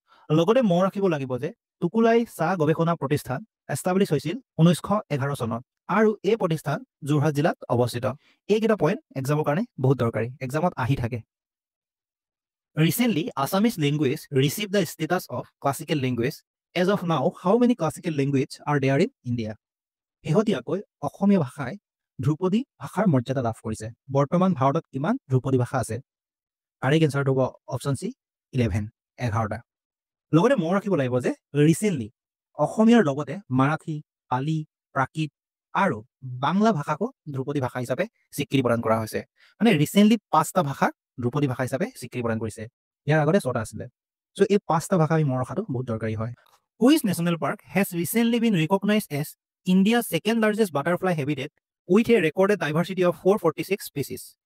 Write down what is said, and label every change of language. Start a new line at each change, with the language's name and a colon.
Assamese: লগতে মনত ৰাখিব লাগিব যে টুকুলাই চাহ গৱেষণা প্ৰতিষ্ঠান এষ্টাব্লিছ হৈছিল 1911 চনত আৰু এই প্ৰতিষ্ঠান যোৰহাট জিলাত অৱস্থিত এইকেইটা পইণ্ট এক্সামৰ কাৰণে বহুত দৰকাৰী এক্সামত আহি থাকে
English: Recently, Assamese language received the status of classical language. As of now, how many classical languages are there in India?
Assamese: শেহতীয়াকৈ অসমীয়া ভাষাই ধ্ৰুপদী ভাষাৰ মৰ্যাদা লাভ কৰিছে বৰ্তমান ভাৰতত কিমান ধ্ৰুপদী ভাষা আছে কাৰেক্ট এনসাৰটো হ'ব অপচন চি 11টা লগতে মনত ৰাখিব লাগিব যে ৰিচেণ্টলি অসমীয়াৰ লগতে মাৰাঠী পালি প্ৰাকৃত আৰু বাংলা ভাষাকো ধ্ৰুপদী ভাষা হিচাপে স্বীকৃতি প্ৰদান কৰা হৈছে মানে ৰিচেণ্টলি 5টা ভাষাক ধ্ৰুপদী ভাষা হিচাপে স্বীকৃতি প্ৰদান কৰিছে ইয়াৰ আগতে 6টা আছিলে সো এই 5টা ভাষা আমি মনত ৰখাটো বহুত দৰকাৰী হয়
English: which national park has recently been recognised as India's second largest butterfly habitat with a recorded diversity of 446 species